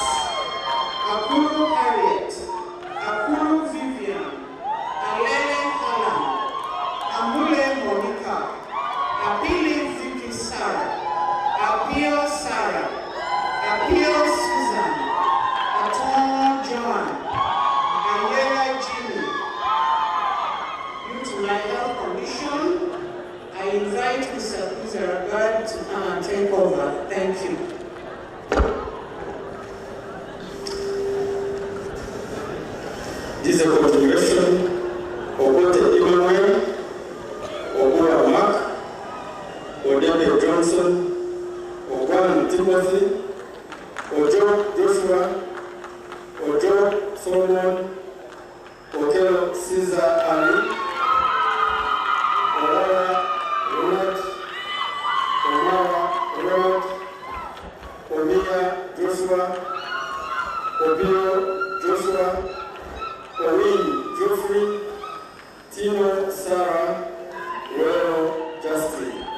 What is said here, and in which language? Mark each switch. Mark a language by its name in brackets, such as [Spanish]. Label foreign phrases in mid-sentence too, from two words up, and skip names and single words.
[English] Akulo Harriet, Akulo Vivian, Alele Helen, Amule Monica, Apili Vicky Sarah, Apio Sarah, Apio Susan, Aton John, Ayela Jimmy. Due to my health condition, I invite Mr. Kuzaragad to come and take over. Thank you. This is a continuation of what Emmanuel, Oboya Mark, Odebe Johnson, Ogwan Timothy, Ojo Joshua, Ojo Solomon, Okelo Caesar Ali, Orara Ronald, Omara Ronald, Omia Joshua, Obio Joshua, Owen Geoffrey, Tino Sarah, Royal Justin.